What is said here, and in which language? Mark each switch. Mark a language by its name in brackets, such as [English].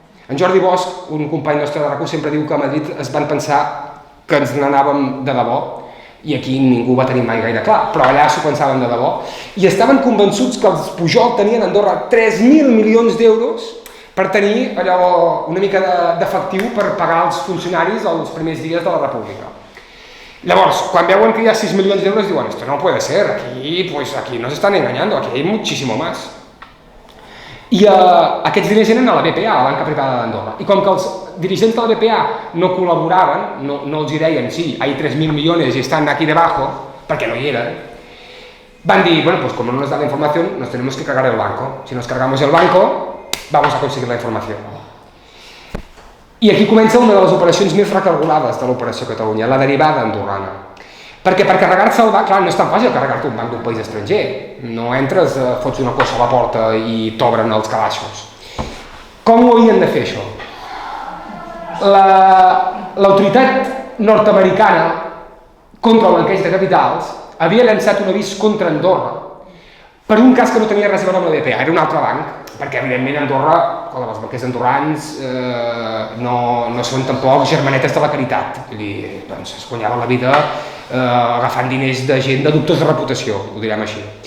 [Catalan] En Jordi Bosch, un company nostre de RAC1, sempre diu que a Madrid es van pensar que ens n'anàvem de debò, i aquí ningú va tenir mai gaire clar, però allà s'ho pensaven de debò, i estaven convençuts que els Pujol tenien a Andorra 3.000 milions d'euros per tenir allò, una mica d'efectiu per pagar els funcionaris els primers dies de la República. Llavors, quan veuen que hi ha 6 milions d'euros, diuen, [Spanish] esto no puede ser, aquí nos están engañando, aquí hay muchísimo más. [Catalan] I aquests diners eren a la BPA, a la banca privada d'Andorra. I com que els dirigents de la BPA no col·laboraven, no els hi deien, [Spanish] sí, hay 3.000 millones y están aquí debajo, [Catalan] perquè no hi eren, van dir, [Spanish] bueno, pues como no nos da la información, nos tenemos que cargar el banco. Si nos cargamos el banco, vamos a conseguir la informació. [Catalan] I aquí comença una de les operacions més recargolades de l'Operació Catalunya, la derivada andorrana. Perquè per carregar-se el banc, clar, no és tan fàcil carregar-te un banc d'un país estranger. No entres, fots una cosa a la porta i t'obren els calaixos. Com ho havien de fer, això? L'autoritat nord-americana contra el blanqueig de capitals havia llançat un avís contra Andorra per un cas que no tenia res a veure amb la BPA, era un altre banc, perquè evidentment Andorra, els banquers andorrans no són tampoc germanetes de la caritat, doncs es guanyaven la vida agafant diners de gent de dubtosa reputació, ho direm així.